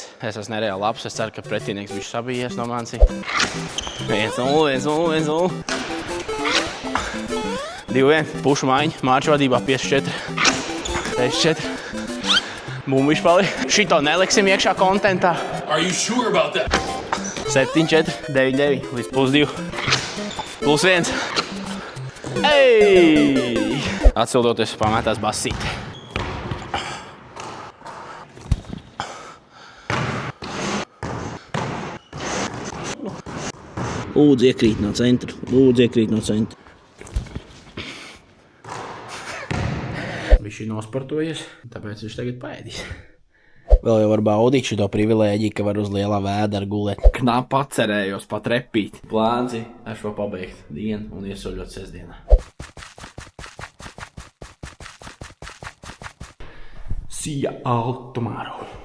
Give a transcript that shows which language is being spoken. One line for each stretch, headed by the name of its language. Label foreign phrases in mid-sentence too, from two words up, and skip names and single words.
Latvian: Es esmu nereāli labs, es ceru, ka pretinieks bišķi sabījies no manis. 1-0, 1-0, 1-0. 2-1, pušu maiņa, Mārča vadībā 5-4. 6-4. Bumbišķi palika. Šito neliksim iekšā kontentā.
English: Are you sure about that?
Latvian: 7-4, 9-9, līdz +2. +1. Ej! Atsildoties, pamētās basīti. Lūdzu, iekrīt no centra. Lūdzu, iekrīt no centra. Viņš ir nosportojies, tāpēc viņš tagad paēdīs. Vēl jau var baudīt šito privilēģiju, ka var uz lielā vēdera gulēt. Knap atcerējos pat repīt. Plāns ir, es vēl pabeigt dienu un iesoļot sestdienā.
English: See you all tomorrow.